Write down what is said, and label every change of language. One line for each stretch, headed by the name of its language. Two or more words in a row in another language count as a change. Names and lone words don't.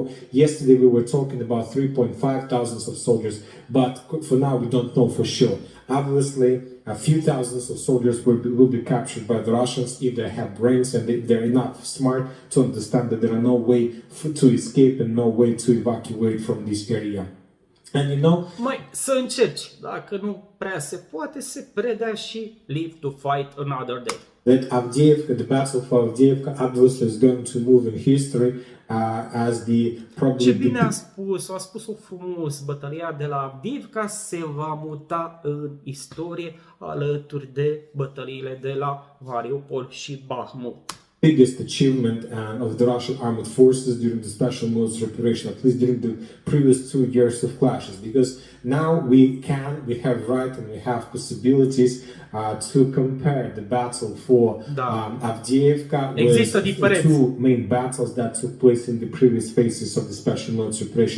English: Yesterday we were talking about 3.5 thousands of soldiers, but for now we don't know for sure. Obviously, a few thousands of soldiers will be captured by the Russians if they have brains and they're enough smart to understand that there are no way to escape and no way to evacuate from this area. And you know,
Romanian: să încerci. Dacă nu prea se poate, se predea și
English: live to fight another day. That Avdiivka, the battle for Avdiivka, obviously is going to move in history as the probably.
Romanian: Ce bine a spus-o frumos. Bătălia de la Avdiivka se va muta în istorie alături de bătăliile de la Mariupol și Bahmut.
English: Biggest achievement of the Russian armed forces during the special military operation, at least during the previous 2 years of clashes, because now we have right and we have possibilities to compare the battle for Avdiivka with the two main battles that took place in the previous phases of the special military operation.